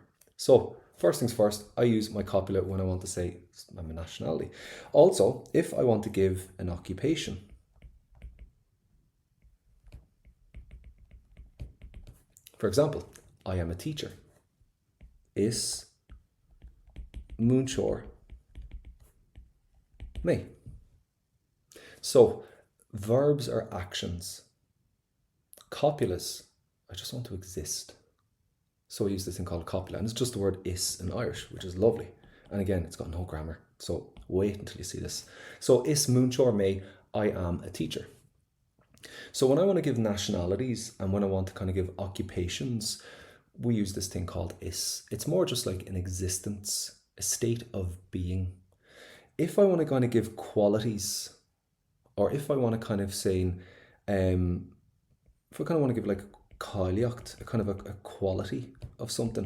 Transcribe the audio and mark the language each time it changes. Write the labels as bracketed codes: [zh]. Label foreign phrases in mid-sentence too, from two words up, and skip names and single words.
[en] So first things first, I use my copula when I want to say I'm a nationality. Also, if I want to give an occupation, For example, I am a teacher. [ga] Is múinteoir mé. [en] So verbs are actions. Copulas, I just want to exist. So I use this thing called copula, and it's just the word is in Irish, which is lovely. And again, it's got no grammar, so wait until you see this. So [ga] is múinteoir mé, [en] I am a teacher. So when I want to give nationalities and when I want to kind of give occupations, we use this thing called is. It's more just like an existence, a state of being. If I want to kind of give qualities, or if I want to kind of say, if I kind of want to give like cáilíocht, a kind of a quality of something.